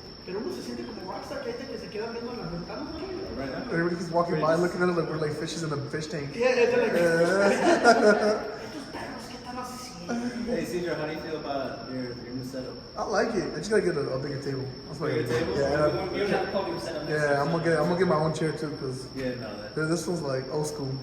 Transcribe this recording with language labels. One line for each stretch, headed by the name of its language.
Spanish: Pero uno se siente como rockstar, que hay gente que se queda viendo en las ventanas, güey.
English: Right now. Everybody keeps walking by looking at it like we're like fishes in a fish tank. Yeah, they're like,
Spanish: estos perros, ¿qué están haciendo?
English: Hey, Cedar, how do you feel about your new setup? I like it. I just gotta get a bigger table. That's what I Bigger gotta do. table? Yeah, You don't have to call him set up. yeah. I'm gonna get my own chair too, cause Yeah, no, that. this one's like old school.